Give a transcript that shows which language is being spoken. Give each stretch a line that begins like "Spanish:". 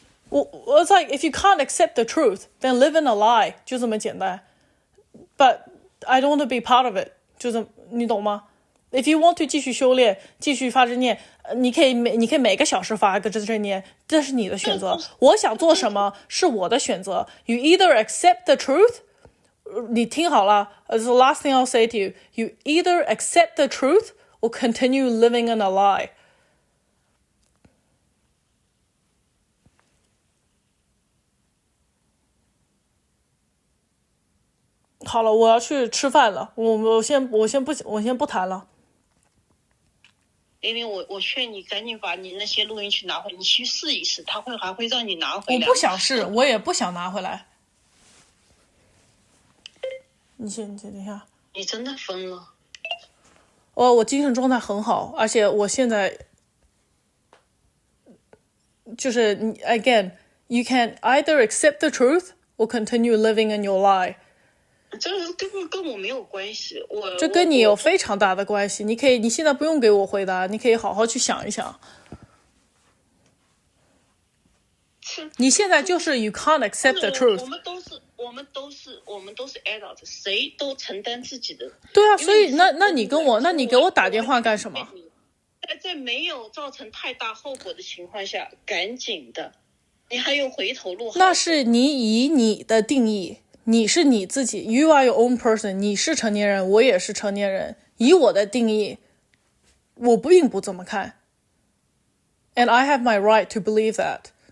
Chinese: 我在
English: if you can't accept the truth, then live in a lie，
Chinese: 就这么简单。
English: But I don't want to be part of it，
Chinese: 你懂吗 ？
English: If you want to
Chinese: 继续修炼，继续发正念，你可以每个小时发一个正念，这是你的选择。我想做什么是我的选择。
English: You either accept the truth，
Chinese: 你听好了
English: ，the last thing I'll say to you, you either accept the truth or continue living in a lie.
Chinese: 好了，我要去吃饭了，我先不谈了。玲玲，我劝你赶紧把你那些录音去拿回来，你去试一试，他还会让你拿回来。我不想试，我也不想拿回来。你先等一下。你真的疯了。我精神状态很好，而且我现在就是
English: again, you can either accept the truth or continue living in your lie.
Chinese: 这个根本跟我没有关系，这跟你有非常大的关系。你现在不用给我回答，你可以好好去想一想。你现在就是
English: you can't accept the truth。
Chinese: 我们都是 adult， 谁都承担自己的。对啊，所以那你给我打电话干什么？在没有造成太大后果的情况下，赶紧的，你还有回头路。那是你以你的定义。你是你自己
English: ，You are your own person。
Chinese: 你是成年人，我也是成年人。以我的定义，我并不这么看。
English: And I have my right to believe that.